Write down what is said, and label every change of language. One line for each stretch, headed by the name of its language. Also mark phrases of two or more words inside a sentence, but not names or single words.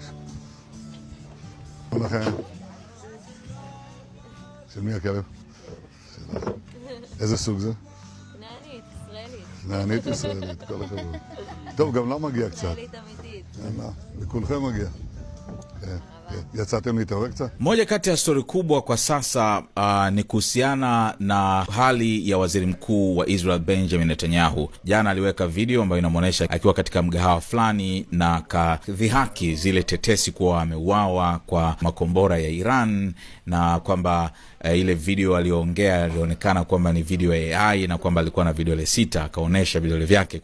Hebrew: תודה לכם. של מי הכלב? שלך. איזה סוג זה? כנענית, ישראלית. כנענית ישראלית, כל הכבוד. טוב, גם לה מגיע קצת. ישראלית אמיתית. לכולכם מגיע. Yatsatem nitawe kta?
Swahili: Moja kati ya stori kubwa kwa sasa ni kuhusiana na hali ya waziri mkuu wa Israel Benjamin Netanyahu. Jana aliweka video ambayo inamuonesha akiwa katika mgahawa fulani na kadhihaki zile tetesi kuwa ameuawa kwa makombora ya Iran, na kwamba ile video aliyoongea ilionekana kwamba ni video ya AI na kwamba alikuwa na vidole 6, akaonesha vidole vyake.